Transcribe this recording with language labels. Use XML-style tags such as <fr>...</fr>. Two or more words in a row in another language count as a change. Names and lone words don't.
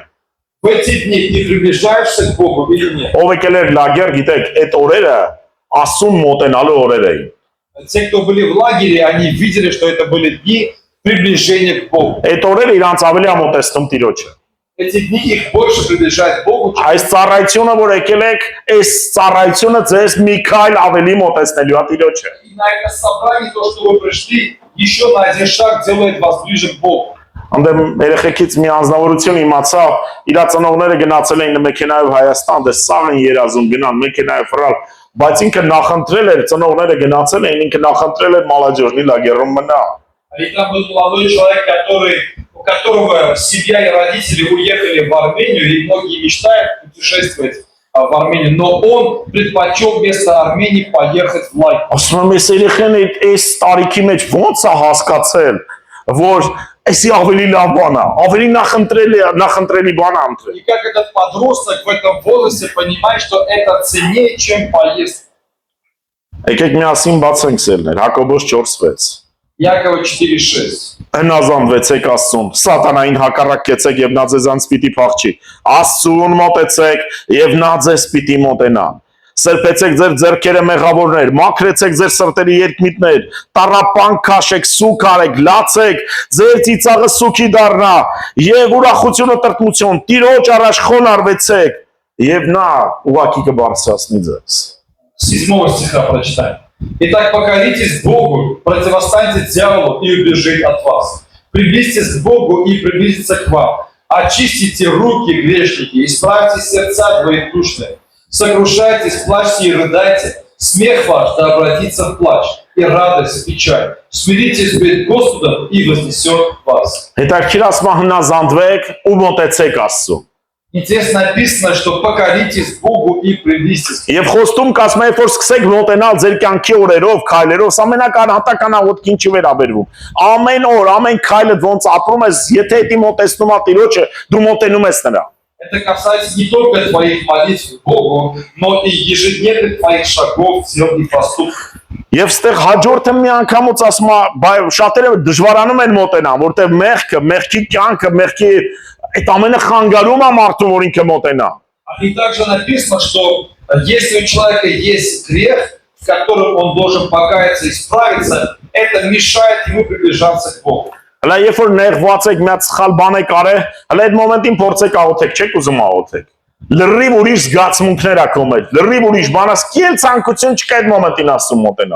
<ru>В эти дни ты приближаешься к Богу или нет?</ru> <hy>Ով եկել էր լագեր, գիտեք, այդ օրերը Աստծուն մոտենալու օրեր էին։</hy> <ru>Те, кто были в лагере, они видели, что это были дни приближения к Богу.</ru> <hy>Այդ օրերը իրանց ավելի ամոտեցնում Տիրոջը։</hy> <ru>Эти дни их больше приближают к Богу, чем</ru> <hy>Այս ծառայությունը, որ եկել եք, այս ծառայությունը ձեզ մի քայլ ավելի մոտեցնելու է Տիրոջը։</hy> <ru>и на это собрание, то, что вы пришли, еще на один шаг делает вас ближе к Богу.</ru> <hy>Անդեմ երեխեքից մի անձնավորություն իմացա, իր ծնողները գնացել էին մեքենայով Հայաստան, դե սաղ են երազում гнան մեքենայով ֆրալ, բայց ինքը նախընտրել էր, ծնողները գնացել էին, ինքը նախընտրել էր</hy> <ru>молодежный лагерում</ru> <hy>մնա։</hy> <ru>И там был молодой человек, у которого семья и родители уехали в Армению, и многие мечтают путешествовать в Армению, но он предпочел вместо Армении поехать в лагерь.</ru> <hy>Ասում եմ, այս երեխեն այս տարիքի մեջ ո՞նց է հասկացել, որ այսի ավելի լավ բան է, ավելի նախընտրելի բան է ընտրել։</hy> <ru>И как этот подросток в этом возрасте понимает, что это ценнее, чем поездка.</ru> <hy>Եկեք միասին բացենք սերներ, Հակոբոս 4:6։</hy> <ru>Якова 4:6.</ru> <hy>Հնազանդվեցեք Աստծուն, սատանային հակառակ կեցեք եւ նա ձեզանց պիտի փախչի։ Աստծուն մոտեցեք եւ նա ձեզ պիտի մոտենա։ Սրբեցեք ձեր ձեռքերը մեղավորներ, մաքրեցեք ձեր սրտերի երկմիտներ, տառապանք քաշեք, սուք արեք, լացեք, ձեր ծիծաղը սուքի դառնա եւ ուրախությունը տրտմություն, Տիրոջ առաջ խոնարհվեցեք եւ նա ուղակի կբարձրացնի ձեզ։</hy> <ru>7 стиха прочитаем. Итак, покоритесь Богу, противостаньте дьяволу и убежит от вас. Приблизьтесь к Богу и приблизится к вам. Очистите руки, грешники, исправьте сердца двоедушные. Сокрушайтесь, плачьте и рыдайте. Смех ваш да обратится в плач, и радость в печаль. Смиритесь перед Господом, и вознесет вас.</ru> <hy>Հետաքրքիր ասма հնազանդվեք ու մոտեցեք Աստծուն։</hy> <ru>Интересно написано, что покоритесь Богу и приблизьтесь.</ru> <hy>Եվ խոստում կասում է, որ սկսեք մոտենալ ձեր կյանքի օրերով, քայլերով, սա ամենականհատական աղոթքին չի վերաբերվում։ Ամեն օր, ամեն քայլը ոնց ապրում ես, եթե դա մոտեցնում է Տիրոջը, դու մոտենում ես նրա։</hy> <ru>Это касается не только твоих молитв к Богу, но и ежедневных твоих шагов, дел и поступков.</ru> <hy>Եվ ստեղ հաջորդը մի անգամից ասում է, բայ շատերը դժվարանում են մոտենան, որտեղ մեղքը, մեղքի կյանքը, մեղքի այդ ամենը խանգարում է մարդուն, որ ինքը մոտենա։</hy> <ru>И также написано, что если у человека есть грех, в котором он должен покаяться и исправиться, это мешает ему приближаться к Богу.</ru> <hy>Հələ երբ որ նեղված եք, մի հատ սխալ բան եք արել, հələ այդ մոմենտին փորձեք աղոթեք, չեք ուզում աղոթեք։ Լրիվ ուրիշ զգացմունքներ ա քո մեջ, лրիվ ուրիշ բան, ասկիել ցանկություն չկա այդ մոմենտին Աստծուն մոտենալ։</hy>